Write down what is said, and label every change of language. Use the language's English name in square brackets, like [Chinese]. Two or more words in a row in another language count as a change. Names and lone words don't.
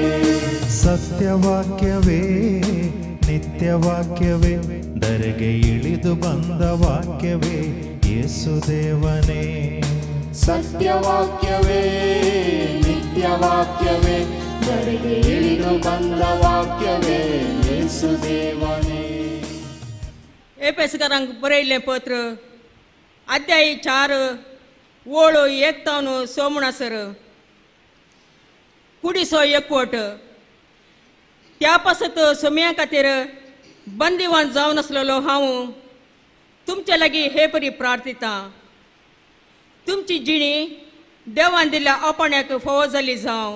[Kannada] ಸತ್ಯವಾಕ್ಯವೇ ನಿತ್ಯವಾಕ್ಯವೇ ಧರೆಗೆ ಇಳಿದು ಬಂದ ವಾಕ್ಯವೇ ಯೇಸುದೇವನೇ. ಸತ್ಯವಾಕ್ಯವೇ ನಿತ್ಯವಾಕ್ಯವೇ ಧರೆಗೆ ಇಳಿದು ಬಂದ ವಾಕ್ಯವೇ ಯೇಸುದೇವನೇ. [Konkani] एपेसकारांक बरयल्लें पत्र अध्याय 4 ओळ 1 तावन 6 म्हणसर कुडीचो एकवट त्या पासत सोम्या खातीर बंदिवान जावन आसलेलो हांव तुमचे लागीं हे परी प्रार्थिता तुमची जिणी देवान दिल्ल्या आपण्याक फोव जाली जावं.